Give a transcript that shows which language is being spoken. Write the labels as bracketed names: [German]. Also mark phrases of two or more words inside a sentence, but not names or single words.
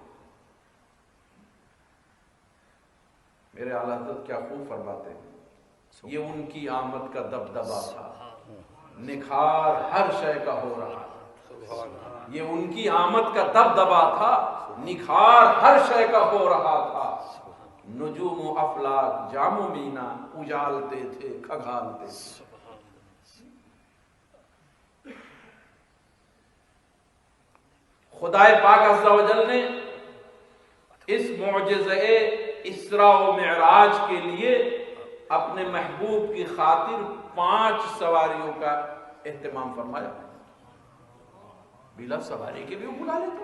[Urdu] میرے اعلیٰ حضرت کیا خوب فرماتے ہیں، یہ ان کی آمد کا دبدبا تھا، نکھار ہر شے کا ہو رہا تھا، یہ ان کی آمد کا دبدبا تھا، نکھار ہر شے کا ہو رہا تھا، نجوم و افلاک جام و مینا اجالتے تھے، کھگالتے تھے۔ خدائے پاک [Arabic] عز و جل [Urdu] نے اس معجزہ اسراء و معراج کے لیے اپنے محبوب کی خاطر 5 سواریوں کا اہتمام فرمایا، بلا سواری کے بھی بلا لیتے۔